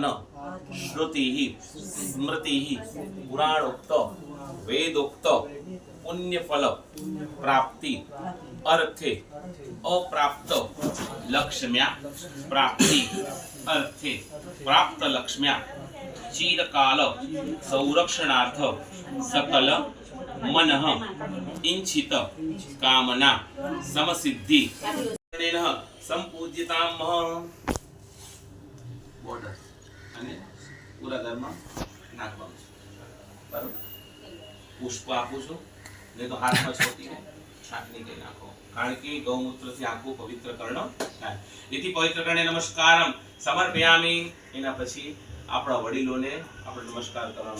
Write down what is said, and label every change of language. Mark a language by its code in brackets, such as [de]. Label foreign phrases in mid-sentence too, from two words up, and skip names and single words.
[sa] श्रुतिः स्मृतिः पुराणोक्त वेदोक्त पुण्यफल प्राप्ति अर्थे अप्राप्त लक्ष्म्या प्राप्ति अर्थे प्राप्त लक्ष्म्या चिरकाल संरक्षणार्थ सकल मनः इंचित कामना समसिद्धि संपूज्यताम. [gu] बॉर्डर અને પૂરા ઘરમાં નાખવાનું છે. બરાબર. પુષ્પ આપું છું, નહીં તો હાથમાં છોટીને છાંટણી કરી નાખો. કારણ કે ગૌમૂત્રથી આખું પવિત્ર કર્ણ થાય. એથી પવિત્ર કર્ણે [sa] नमस्कारम समर्पयामि. [gu] એના પછી આપણા વડીલોને આપણે નમસ્કાર કરવાનો.